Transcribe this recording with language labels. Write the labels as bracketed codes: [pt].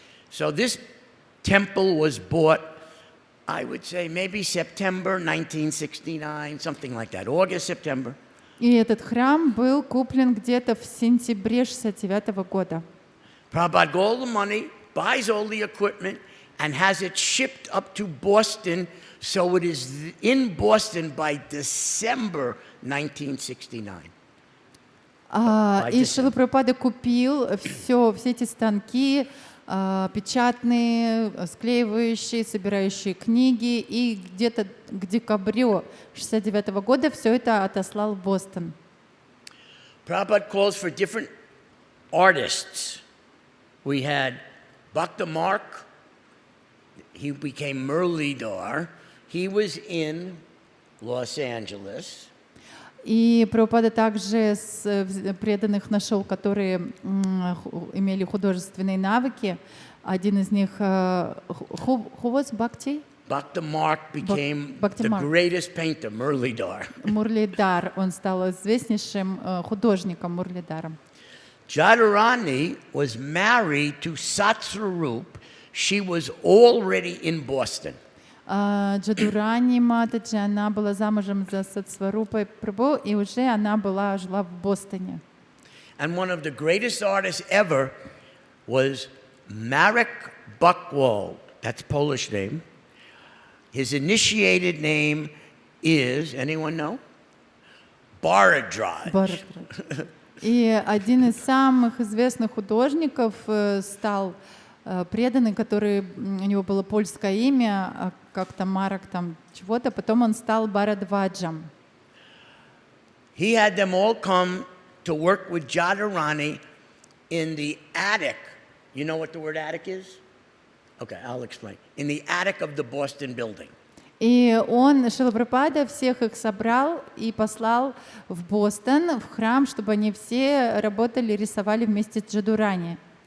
[en] So this temple was bought, I would say maybe September 1969, something like that, August, September. [ru] И этот храм был куплен где-то в сентябре 1969 года. [en] Prabhupada got all the money, buys all the equipment, and has it shipped up to Boston, so it is in Boston by December 1969. [ru] И Шрила Прабхупада купил все эти станки, печатные, склеивающие, собирающие книги, и где-то к декабрю 1969 года все это отослал в Бостон. [en] Prabhupada calls for different artists. We had Bhakta Mark, he became Muralidhar. He was in Los Angeles. [ru] И Прабхупада также преданных нашел, которые имели художественные навыки. Один из них, [en] who was Bhakti? Bhakta Mark became Bhakti the Mark. greatest painter, Muralidhar. [ru] Мурлидар, он стал известнейшим художником Мурлидаром. [en] Jadharani was married to Satsvarup. She was already in Boston. [ru] Джадурани Матаджи, она была замужем за Сатсварупой Прабху, и уже она жила в Бостоне. [en] And one of the greatest artists ever was Marek Buchwald. That's a Polish name. His initiated name is, anyone know? Bharadwaj. [ru] И один из самых известных художников стал преданный, который, у него было польское имя, как-то Марок там чего-то, потом он стал Бхарадваджем. [en] He had them all come to work with Jadharani in the attic. You know what the word attic is? Okay, I'll explain. In the attic of the Boston building. [ru] И он, Шрила Прабхупада, всех их собрал и послал в Бостон, в храм, чтобы они все работали, рисовали вместе с Джадурани.